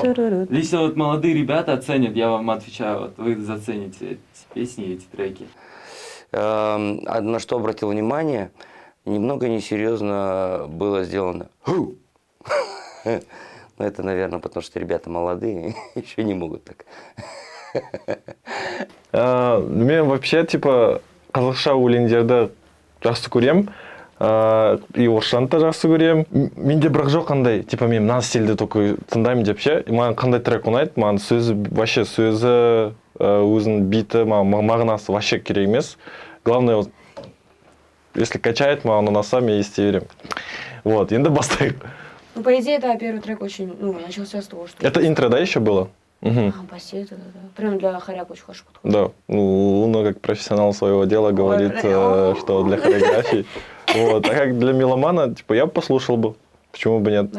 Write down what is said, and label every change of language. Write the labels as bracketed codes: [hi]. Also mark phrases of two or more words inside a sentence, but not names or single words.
[ru] Если вот молодые ребята оценят, я вам отвечаю, вот вы зацените эти песни, эти треки. На что обратил внимание, немного несерьезно было сделано. «Ху!» Ну, это, наверное, потому что ребята молодые, еще не могут так. [kk] Мен [ru] вообще, типа, [kk] қазақша өлеңдерді жақсы көрем. И орысшаны да жақсы көрем. Менде бірақ жоқ қандай, типа, мен мына стильді только тыңдаймын деп ше. Маған қандай трек ұнайды, маған сөзі, вообще сөзі, өзінің биті, мағынасы вообще керек емес. [ru] Главное, вот, если качает, [kk] маған ұнаса, мен ести берем. Вот, енді бастайық. [ru] Ну, по идее, да, первый трек очень, начался с того, что... Это интро, да, еще было? Угу. Баси, да. Прям для хоряк очень хорошо подходит. Да, ну, Луна как профессионал своего дела говорит, что для хореографии. Вот, а как для меломана, типа, я бы послушал бы, почему бы нет,